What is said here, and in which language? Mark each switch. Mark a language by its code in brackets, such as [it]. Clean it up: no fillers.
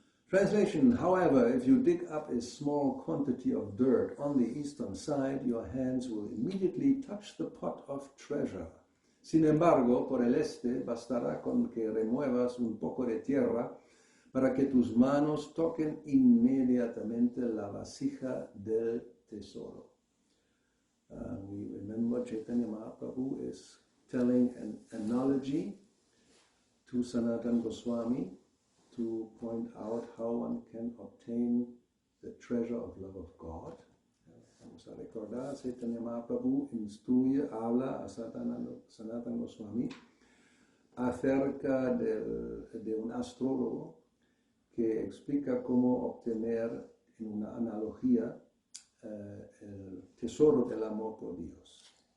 [en] Translation, however, if you dig up a small quantity of dirt on the eastern side, your hands will immediately touch the pot of treasure. [es] Sin embargo, por el este, bastará con que remuevas un poco de tierra para que tus manos toquen inmediatamente la vasija del tesoro. [en] We remember Chaitanya Mahaprabhu is telling an analogy to Sanātana Goswami to point out how one can obtain the treasure of love of God. [es] Vamos a recordar, Chaitanya Mahaprabhu instruye, habla a Sanātana Goswami acerca de un astrólogo que explica cómo obtener en una analogía el tesoro del amor por Dios.